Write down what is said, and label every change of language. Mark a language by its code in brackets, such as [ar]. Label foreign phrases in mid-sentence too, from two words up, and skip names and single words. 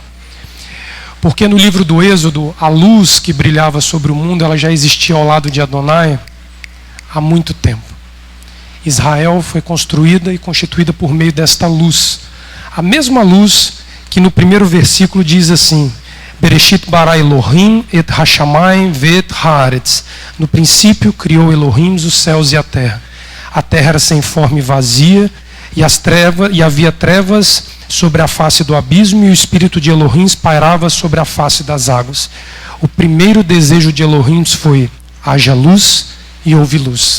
[pt] Porque no livro do Êxodo, a luz que brilhava sobre o mundo, ela já existia ao lado de Adonai há muito tempo. Israel foi construída e constituída por meio desta luz. A mesma luz que no primeiro versículo diz assim: [he] בראשית ברא אלהים את השמים ואת הארץ. [pt] No princípio criou Elohim os céus e a terra. A terra era sem forma e vazia, e havia trevas sobre a face do abismo, e o espírito de Elohim pairava sobre a face das águas. O primeiro desejo de Elohim foi: haja luz, e houve luz.